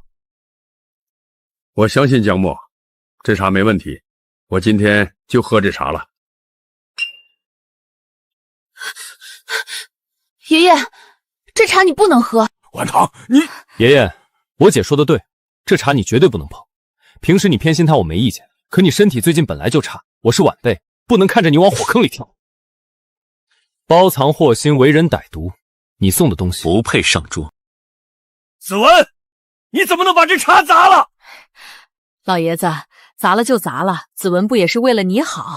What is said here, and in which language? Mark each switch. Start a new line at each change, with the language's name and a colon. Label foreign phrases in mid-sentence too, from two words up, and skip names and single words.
Chinese: 我相信江墨，這茶沒問題，我今天就喝這茶了。爺爺，這茶你不能喝。晚唐，你…… 爺爺，我姐說的對，這茶你絕對不能碰。平時你偏心他我沒意見，可你身體最近本來就差，我是晚輩，不能看着你往火坑裡跳。包藏禍心，為人歹毒，你送的東西不配上桌。子文，你怎麼能把這茶砸了？老爺子，砸了就砸了，子文不也是為了你好？